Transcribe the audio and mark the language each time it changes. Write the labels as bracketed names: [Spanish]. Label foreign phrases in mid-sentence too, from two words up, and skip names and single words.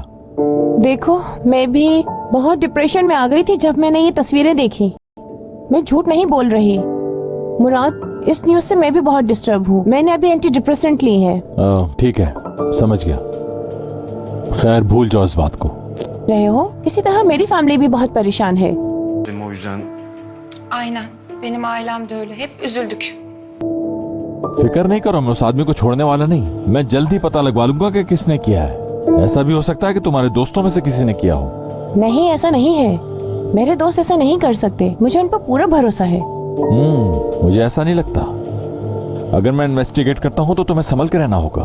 [Hindi] देखो, मैं भी बहुत डिप्रेशन में आ गई थी जब मैंने ये तस्वीरें देखी। मैं झूठ नहीं बोल रही मुराद, इस न्यूज से मैं भी बहुत डिस्टर्ब हूँ। मैंने अभी [English] anti depressant [Hindi] ली है। ठीक है, समझ गया। खैर, भूल जाओ इस बात को। रहे हो, इसी तरह मेरी फैमिली भी बहुत परेशान है। [Turkish] Aynen. Benim ailem de öyle. Hep üzüldük. [Hindi] फिक्र नहीं करो, मैं उस आदमी को छोड़ने वाला नहीं। मैं जल्दी पता लगवा लूंगा कि किसने किया है। ऐसा भी हो सकता है कि तुम्हारे दोस्तों में से किसी ने किया हो। नहीं, ऐसा नहीं है। मेरे दोस्त ऐसा नहीं कर सकते, मुझे उन पर पूरा भरोसा है। मुझे ऐसा नहीं लगता। अगर मैं इन्वेस्टिगेट करता हूँ तो तुम्हें संभल के रहना होगा।